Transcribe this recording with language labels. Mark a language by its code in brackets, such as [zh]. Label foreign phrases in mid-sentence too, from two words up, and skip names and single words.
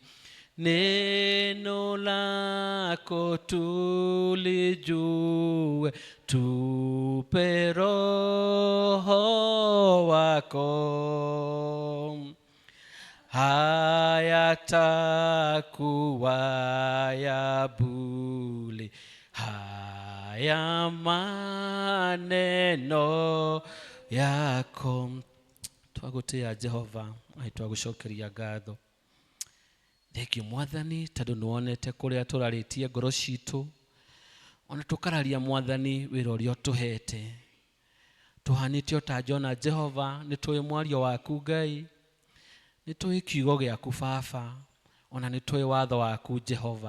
[sw] Neno lako tulijue, tupe Roho wako, hayatakuwa ya bure haya maneno yako. [ki] Twagutia Jehova, twagucokeria ngatho. Thengio Mwathani tondu niwonete kuria turaritie ngoro citu, ona tukararia Mwathani wira uria utuhete. Tuhanite ota Jona Jehova, nitui mwario waku Ngai, nitui kiugo giaku Baba, ona nitui watho waku Jehova.